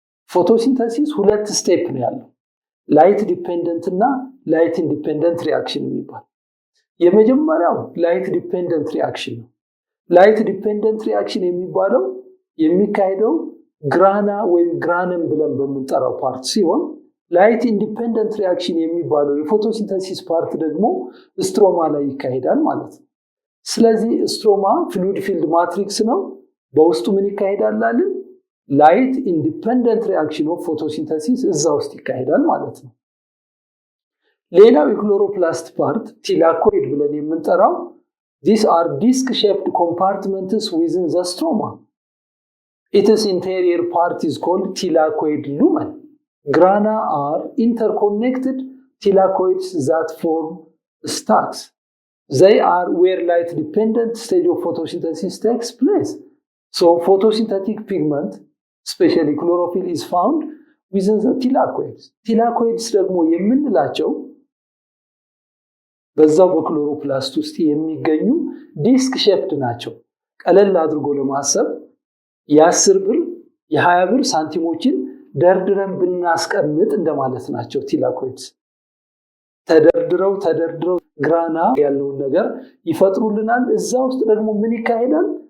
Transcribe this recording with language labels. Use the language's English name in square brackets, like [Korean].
[Amharic] ፎቶሲንተሲስ ሁለት ስቴፕ ነው ያለው፣ ላይት ዲፔንደንት እና ላይት ኢንዲፔንደንት ሪአክሽን የሚባል። የመጀመሪያው ላይት ዲፔንደንት ሪአክሽን ነው። ላይት ዲፔንደንት ሪአክሽን የሚባለው የሚካሄደው ግራና ወይም ግራነም ብለን በምንጠራው ፓርት ሲሆን ላይት ኢንዲፔንደንት ሪአክሽን የሚባለው የፎቶሲንተሲስ ፓርት ደግሞ ስትሮማ ላይ ይካሄዳል ማለት ነው። ስለዚህ ስትሮማ ፍሉድ ፊልድ ማትሪክስ ነው። በውስጡ ምን ይካሄዳል አለን? ላይት ኢንዲፔንደንት ሪአክሽን ኦፍ ፎቶሲንተሲስ እዛ ውስጥ ይካሄዳል ማለት ነው። ሌላው የክሎሮፕላስት ፓርት ቲላኮይድ ብለን የምንጠራው [English] these are disc shaped compartments within the stroma. Its interior part is called thylakoid lumen. Grana are interconnected thylakoids that form stacks. They are where light dependent stage of photosynthesis takes place. So photosynthetic pigment, especially chlorophyll, is found within the thylakoids. [Amharic] Thylakoids ደግሞ የምንላቸው በዛው በክሎሮፕላስት ውስጥ የሚገኙ ዲስክ ሼፕድ ናቸው። ቀለል አድርጎ ለማሰብ የ10 ብር የ20 ብር ሳንቲሞችን ደርድረን ብናስቀምጥ እንደማለት ናቸው። ቲላኮይድስ ተደርድረው ግራና ያለውን ነገር ይፈጥሩልናል። እዛ ውስጥ ደግሞ ምን ይካሄዳል?